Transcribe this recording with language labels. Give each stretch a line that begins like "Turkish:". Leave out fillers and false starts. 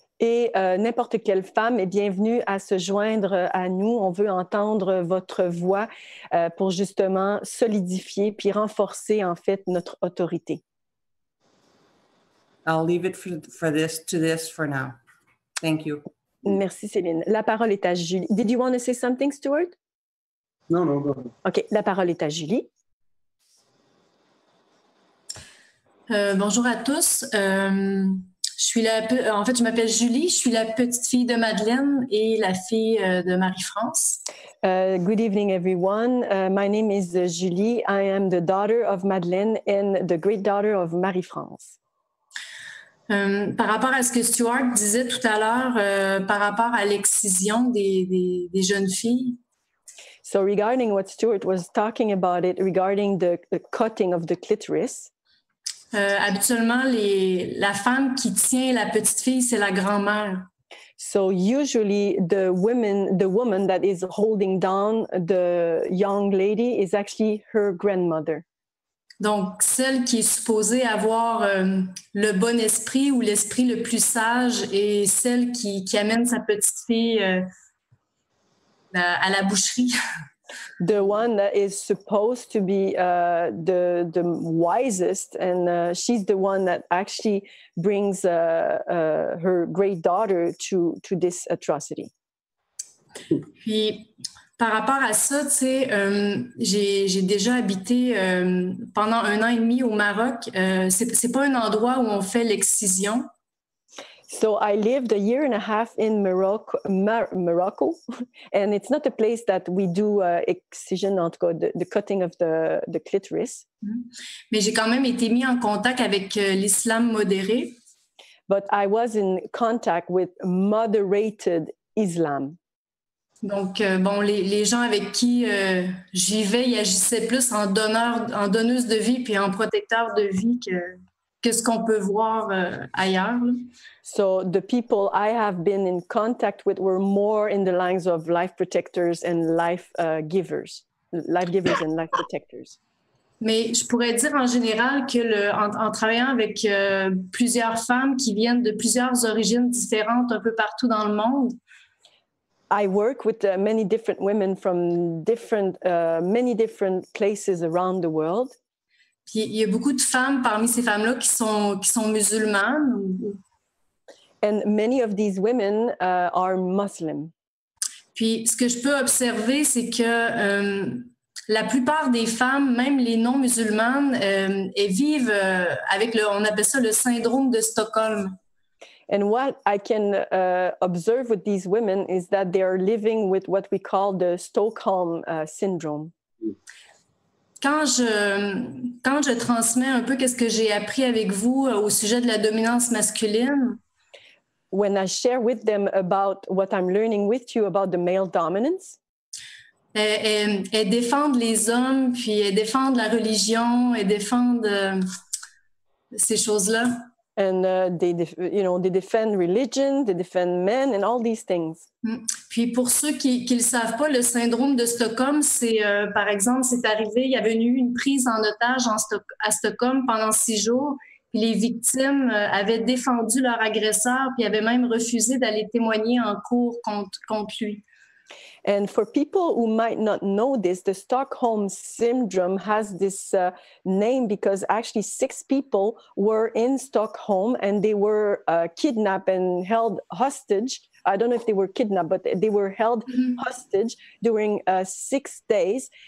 French: Et n'importe quelle femme est bienvenue à se joindre à nous. On veut entendre votre voix pour justement solidifier puis renforcer en fait notre autorité.
English: I'll leave it to this for now. Thank you.
French: Merci, Céline. La parole est à Julie.
English: Did you want to say something, Stuart? No, go ahead.
French: OK, la parole est à Julie. Bonjour à tous. Je m'appelle Julie, je suis la petite fille de Madeleine et la fille de Marie-France.
English: Good evening, everyone. My name is Julie. I am the daughter of Madeleine and the great daughter of Marie-France.
French: Par rapport à ce que Stuart disait tout à l'heure, par rapport à l'excision des jeunes filles.
English: So regarding what Stuart was talking about it, regarding the cutting of the clitoris.
French: Habituellement, la femme qui tient la petite fille, c'est la grand-mère.
English: So usually the woman that is holding down the young lady is actually her grandmother.
French: Donc, celle qui est supposée avoir le bon esprit ou l'esprit le plus sage et celle qui amène sa petite fille à la boucherie.
English: The one that is supposed to be the wisest, and she's the one that actually brings her great daughter to this atrocity.
French: Puis, par rapport à ça, tu sais, j'ai déjà habité pendant 1 an et demi au Maroc. C'est pas un endroit où on fait l'excision.
English: So I lived 1.5 years in Morocco, and it's not a place that we do excision,
French: en tout cas,
English: the cutting of the clitoris.
French: Mais j'ai quand même été mis en contact avec l'islam modéré.
English: But I was in contact with moderated Islam.
French: Donc, les gens avec qui j'y vais, ils agissaient plus en donneuse de vie puis en protecteur de vie que ce qu'on peut voir ailleurs. Là.
English: So the people I have been in contact with were more in the lines of life protectors and life givers and life protectors.
French: Mais je pourrais dire en général que en travaillant avec plusieurs femmes qui viennent de plusieurs origines différentes un peu partout dans le monde,
English: I work with many different women from many different places around the world.
French: Puis il y a beaucoup de femmes parmi ces femmes-là qui sont musulmanes.
English: And many of these women are Muslim.
French: Puis ce que je peux observer, c'est que la plupart des femmes, même les non-musulmanes, elles vivent avec on appelle ça le syndrome de Stockholm.
English: And what I can observe with these women is that they are living with what we call the Stockholm syndrome.
French: Quand je transmets un peu qu'est-ce que j'ai appris avec vous au sujet de la dominance masculine,
English: when I share with them about what I'm learning with you about the male dominance,
French: elles défendent les hommes, puis elles défendent la religion, elles défendent ces choses-là.
English: And they defend religion, they defend men, and all these things.
French: Puis pour ceux qui ne le savent pas, le syndrome de Stockholm, c'est par exemple, c'est arrivé, il y avait eu une prise en otage à Stockholm pendant 6 jours. Puis les victimes avaient défendu leur agresseur, puis avaient même refusé d'aller témoigner en cours contre lui.
English: And for people who might not know this, the Stockholm syndrome has this name because actually 6 people were in Stockholm and they were kidnapped and held hostage. I don't know if they were kidnapped, but they were held hostage during 6 days.